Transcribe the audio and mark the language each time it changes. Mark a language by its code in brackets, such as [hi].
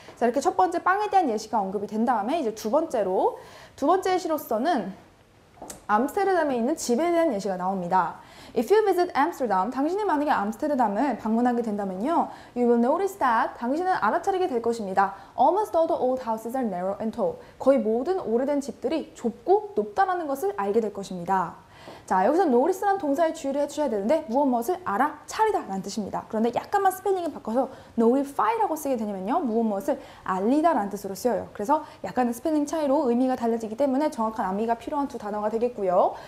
[ko] 자, 이렇게 첫 번째 빵에 대한 예시가 언급이 된 다음에 이제 두 번째 예시로서는 암스테르담에 있는 집에 대한 예시가 나옵니다. [en] If you visit Amsterdam, [ko] 당신이 만약에 암스테르담을 방문하게 된다면요, [en] you will notice that, [ko] 당신은 알아차리게 될 것입니다. [en] Almost all the old houses are narrow and tall. [ko] 거의 모든 오래된 집들이 좁고 높다라는 것을 알게 될 것입니다. 자, 여기서 notice라는 동사에 주의를 해주셔야 되는데 무엇을 알아차리다 라는 뜻입니다. 그런데 약간만 스펠링을 바꿔서 notify라고 쓰게 되냐면요, 무엇을 알리다 라는 뜻으로 쓰여요. 그래서 약간의 스펠링 차이로 의미가 달라지기 때문에 정확한 암기가 필요한 두 단어가 되겠고요.